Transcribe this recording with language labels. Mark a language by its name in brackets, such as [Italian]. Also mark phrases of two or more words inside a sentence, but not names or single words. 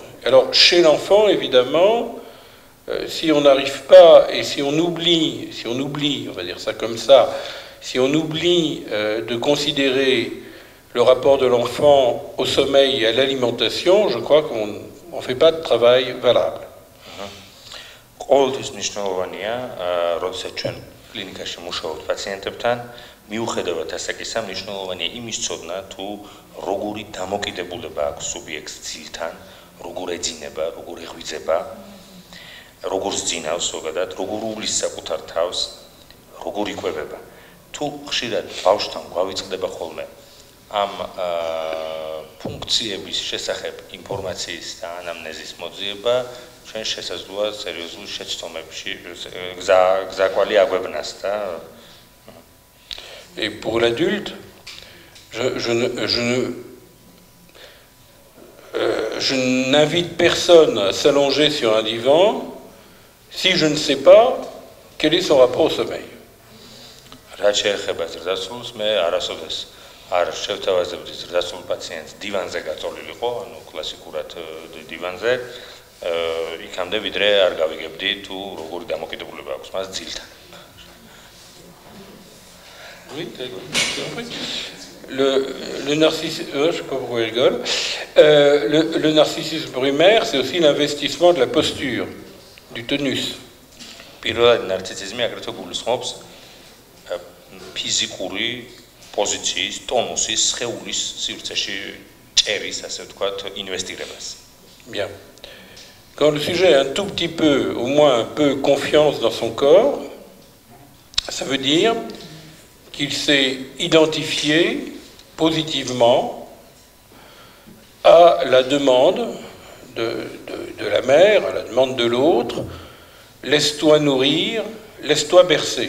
[French] Alors, chez l'enfant, évidemment, si on n'arrive pas et si on oublie, on va dire ça comme ça, si on oublie de considérer le rapport de l'enfant au sommeil et à l'alimentation, je crois qu'on ne fait pas de travail valable. [Georgian] ყოველთვის მნიშვნელოვანია, როდესაც ჩვენ კლინიკაში მუშაობთ პაციენტებთან, მიუხედავად ასაკისა, მნიშვნელოვანია იმის ცოდნა, თუ როგორი დამოკიდებულება აქვს სუბიექტს ძილთან, როგორ ეძინება, როგორ ეღვიძება, როგორ ძინავს ზოგადად, როგორ უვლის საკუთარ თავს, როგორ იკვებება. თუ ხშირად ბავშვთან გვავიწყდება ხოლმე ამ ფუნქციების შესახებ ინფორმაციის და ანამნეზის მოძიება, ჩვენ შესაძლოა სერიოზულ შეცდომებში გზაკვალი აგვებნას და [French] Et pour l'adulte, je n'invite personne à s'allonger sur un divan si je ne sais pas quel est son rapport au sommeil. [Georgian] რაც შეეხება ზრდასრულს, მე არასოდეს არ შევთავაზებდი ზრდასრულ პაციენტს დივანზე გაწოლილიყო, ანუ კლასიკურად დივანზე, იქამდე ვიდრე არ გავიგებდი თუ როგორი დამოკიდებულება აქვს მას ძილთან. [French] Oui, le narcissisme, je sais pas pourquoi il rigole. Le narcissisme primaire, c'est aussi l'investissement de la posture, du tonus. [Georgian] პირველად ნარცისიზმი აგრეთვე გულისხმობს ფიზიკური პოზიციის, ტონუსის, სხეულის სივრცეში ჭერის, ასე ვთქვათ, ინვესტირებას. [French] Bien. Quand le sujet a un tout petit peu, au moins un peu confiance dans son corps, ça veut dire qu'il s'est identifié positivement à la demande de la mère, à la demande de l'autre, laisse-toi nourrir, laisse-toi bercer.